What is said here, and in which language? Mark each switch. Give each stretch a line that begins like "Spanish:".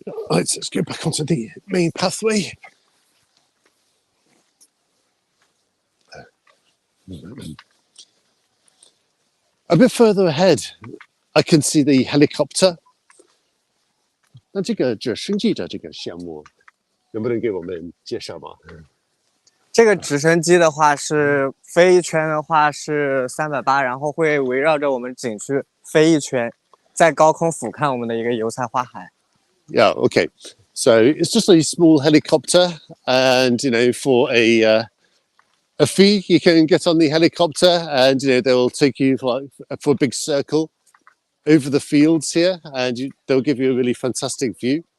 English: Right, so let's go back onto the main pathway. A bit further ahead, I can see the helicopter.
Chinese: 那这个直升机的这个项目，能不能给我们介绍吗？这个直升机的话是飞一圈的话是380，然后会围绕着我们景区飞一圈，在高空俯瞰我们的一个油菜花海。
English: Yeah, okay. So it's just a small helicopter, and for a fee, you can get on the helicopter, and they'll take you for a big circle over the fields here, and they'll give you a really fantastic view.